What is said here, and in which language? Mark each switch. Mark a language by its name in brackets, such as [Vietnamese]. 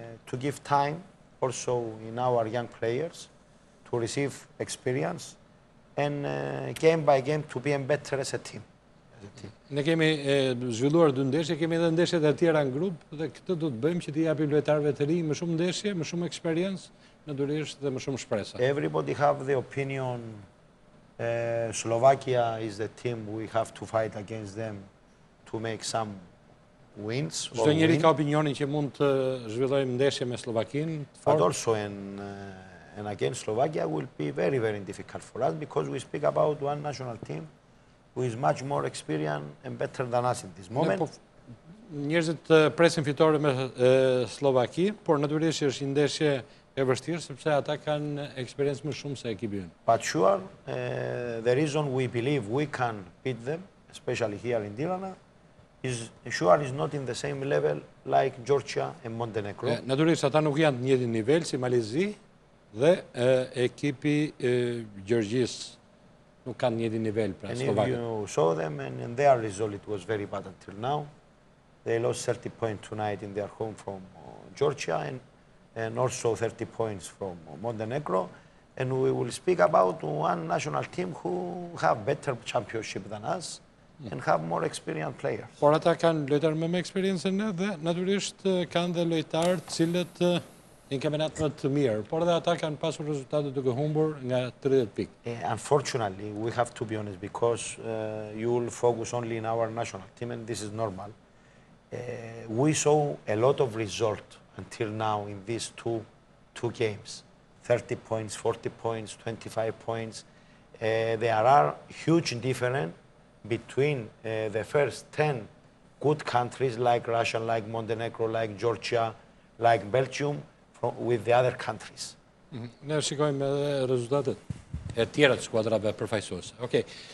[English] To give time also in our young players to receive experience and game by game to be better as a team. [Albanian] Ne kemi zhvilluar 2 ndeshje, kemi edhe ndeshjet e tjera në grup dhe këtë do të bëjmë që t'i japim lojtarëve të rinj më shumë ndeshje, më shumë eksperiencë, natyrisht dhe më shumë shpresa. [English] Everybody have the opinion. Slovakia is the team we have to fight against them to make some wins. [Albanian] Çdo njeri ka opinionin që mund të zhvillojmë ndeshje me Slovakinë. [English] But also and against Slovakia will be very, very difficult for us because we speak about one national team who is much more experienced and better than us in this moment. [Albanian] Njerëzit presin fitore me Slovaki, por natyrisht është një ndeshje e vështirë sepse ata kanë eksperiencë më shumë se ekipi ynë. [English] But sure, the reason we believe we can beat them, especially here in Tirana, is not in the same level like Georgia and Montenegro. [Albanian] Natyrisht ata nuk janë të njëjtin nivel si Malizi dhe ekipi Gjergjisë. Nuk kanë njëjtin nivel pra Slovakët. [English] And if you saw them and their result, it was very bad until now. They lost 30 points tonight in their home from Georgia and also 30 points from Montenegro. And we will speak about one national team who have better championship than us and have more experienced players. [Albanian] Por ata kanë lojtarë me eksperiencën dhe natyrisht kanë dhe lojtarë të cilët në kampionat më të mirë, por edhe ata kanë pasur rezultate duke humbur nga 30 pikë. [English] Unfortunately, we have to be honest because you will focus only in our national team and this is normal. We saw a lot of result until now in these two games. 30 points, 40 points, 25 points. There are huge difference between the first 10 good countries like Russia, like Montenegro, like Georgia, like Belgium, with the other countries. [Albanian] Ne shikojmë edhe rezultatet e tjera të skuadrave përfaqësuese. Okej.